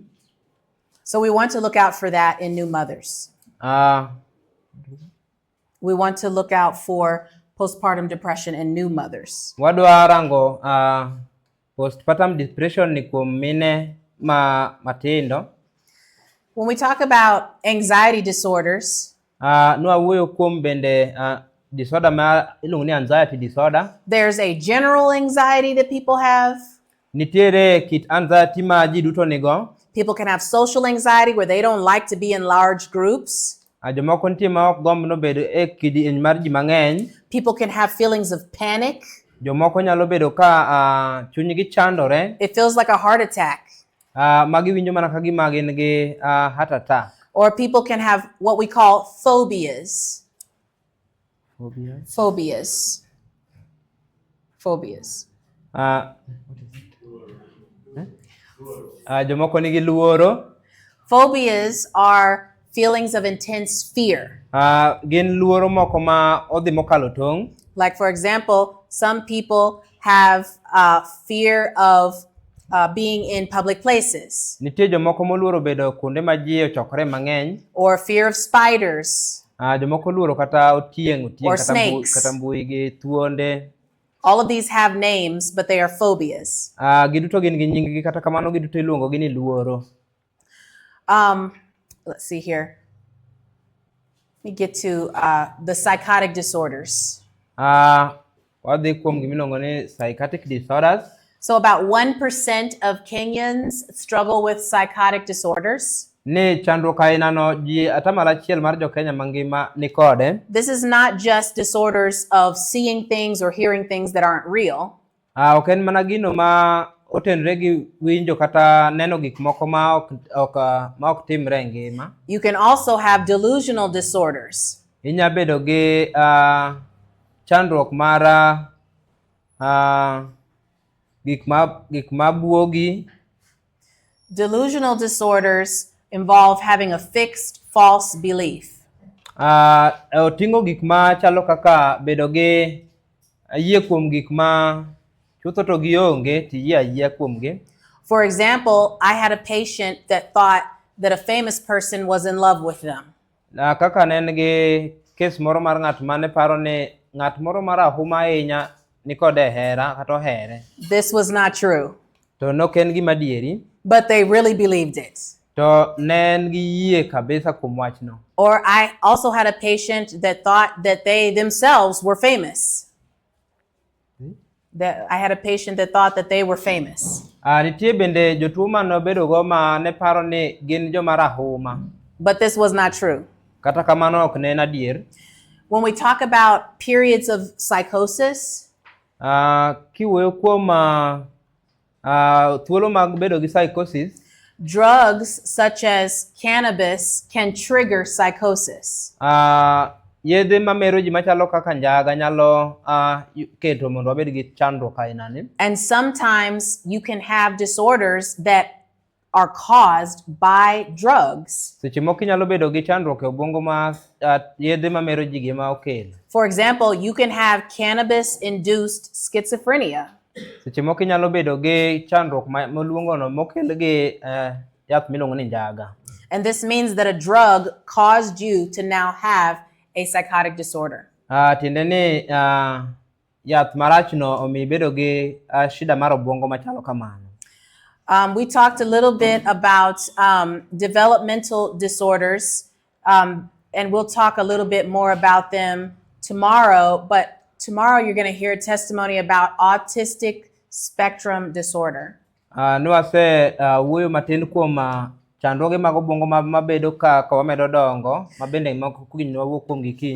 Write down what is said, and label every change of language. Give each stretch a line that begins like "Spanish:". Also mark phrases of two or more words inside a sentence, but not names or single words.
English: So we want to look out for that in new mothers. We want to look out for postpartum depression in new mothers.
Luo (Kenya and Tanzania): Wadwa rango
English: postpartum depression
Luo (Kenya and Tanzania): ni kuom mine matindo.
English: When we talk about anxiety disorders,
Luo (Kenya and Tanzania): nwawuoyo kuom bende disorder ma iluongo ni
English: anxiety disorder. There's a general anxiety that people have.
Luo (Kenya and Tanzania): Nitiere kit anxiety ma ji duto nigo.
English: People can have social anxiety where they don't like to be in large groups.
Luo (Kenya and Tanzania): Jomoko nitie ma ok gomb no bedo e kidieny mar ji mang'eny.
English: People can have feelings of panic.
Luo (Kenya and Tanzania): Jomoko nyalo bedo ka chunygi chandore.
English: It feels like a heart attack.
Luo (Kenya and Tanzania): Magi winjo mana ka gima gin gi
English: heart attack. Or people can have what we call phobias. Phobias.
Luo (Kenya and Tanzania): Jomoko nigi luoro.
English: Phobias are feelings of intense fear.
Luo (Kenya and Tanzania): Gin luoro moko ma odhi mokalo tong'.
English: Like for example, some people have fear of being in public places.
Luo (Kenya and Tanzania): Nitie jomoko moluoro bedo kuonde ma ji ochokore mang'eny.
English: Or fear of spiders.
Luo (Kenya and Tanzania): Jomoko luoro kata otieng
English: Or snakes.
Luo (Kenya and Tanzania): kata mbui gi thuonde.
English: All of these have names, but they are phobias.
Luo (Kenya and Tanzania): Giduto gin gi nying-gi kata kamano giduto iluongo gi ni luoro.
English: Let's see here. Let me get to the psychotic disorders.
Luo (Kenya and Tanzania): Wadhi kuom gimiluongo ni
English: psychotic disorders. So about 1% of Kenyans struggle with psychotic disorders.
Luo (Kenya and Tanzania): Ni chandruok aina no ji atamalo achiel mar jo Kenya mangima ni kode.
English: This is not just disorders of seeing things or hearing things that aren't real.
Luo (Kenya and Tanzania): Ok en mana gino ma otenre gi winjo kata neno gik moko ma ok timre ngima.
English: You can also have delusional disorders.
Luo (Kenya and Tanzania): Inya bedo gi chandruok mar gik ma buogi.
English: Delusional disorders involve having a fixed false belief.
Luo (Kenya and Tanzania): Oting'o gik ma chalo kaka bedo gi yie kuom gik ma chutho to gionge ti yie kuomgi.
English: For example, I had a patient that thought that a famous person was in love with them.
Luo (Kenya and Tanzania): Kaka nen gi case moro mar ng'at mane paro ni ng'at moro marahuma ahinya nikode hera kata here.
English: This was not true,
Luo (Kenya and Tanzania): To noken gima adieri.
English: but they really believed it.
Luo (Kenya and Tanzania): To ne en gi yie kabisa kuom wachno.
English: Or I also had a patient that thought that they themselves were famous. That I had a patient that thought that they were famous.
Luo (Kenya and Tanzania): Nitie bende jotuo manobedo go ma ne paro ni gin joma rahuma.
English: But this was not true.
Luo (Kenya and Tanzania): Kata kamano ok ne en adier.
English: When we talk about periods of psychosis,
Luo (Kenya and Tanzania): Kiwuoyo kuom thuolo mag bedo gi psychosis,
English: drugs such as cannabis can trigger psychosis.
Luo (Kenya and Tanzania): Yedhe mamero ji machalo kaka njaga nyalo keto mondo wabed gi chandruok ainani.
English: And sometimes you can have disorders that are caused by drugs.
Luo (Kenya and Tanzania): Seche moko inyalo bedo gi chandruok e obwongo ma yedhe mamero ji gima okelo.
English: For example, you can have cannabis-induced schizophrenia.
Luo (Kenya and Tanzania): Seche moko inyalo bedo gi chandruok moluongono mokel gi yath miluongo ni njaga.
English: And this means that a drug caused you to now have a psychotic disorder.
Luo (Kenya and Tanzania): Tiende ni yath marachno omi bedo gi shida mar obwongo machalo kamano.
English: We talked a little bit about developmental disorders, and we'll talk a little bit more about them tomorrow. But tomorrow you're going to hear a testimony about autistic spectrum disorder.
Luo (Kenya and Tanzania): Nwase wuoyo matin kuom chandruoge mag obwongo mabedo ka wamedo dongo, mabende moko kunywa wuok kuom gikiny.